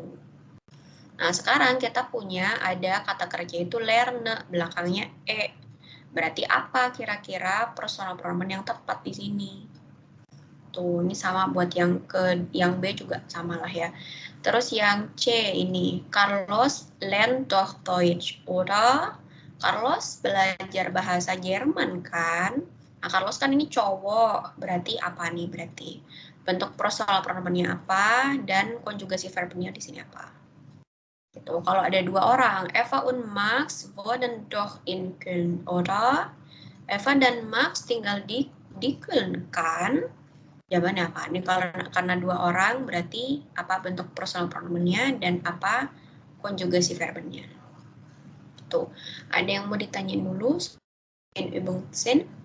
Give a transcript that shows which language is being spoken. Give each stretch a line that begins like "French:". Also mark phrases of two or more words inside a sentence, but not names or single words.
Indonesian: Nah, sekarang kita punya ada kata kerja itu lerne, belakangnya e. Berarti apa kira-kira
English: personal pronoun
Indonesian: yang tepat di sini? Tuh, ini sama buat yang B juga sama lah ya. Terus yang C ini,
German: Carlos lernt doch Deutsch, oder?
Indonesian: Carlos belajar bahasa Jerman kan? Nah, Carlos kan ini cowok, berarti apa nih berarti? Bentuk
English: personal pronounnya
Indonesian: apa dan konjugasi verbnya di sini apa? Gitu. Kalau ada dua orang,
German: Eva und Max wohnen doch in Köln, oder?
Indonesian: Eva dan Max tinggal di Köln kan? Jawabannya apa? Ini kalau karena dua orang berarti apa bentuk
German: personal pronomennya
Indonesian: dan apa konjugasi verbnya. Tuh, ada yang mau ditanyain dulu? Ibu Sen?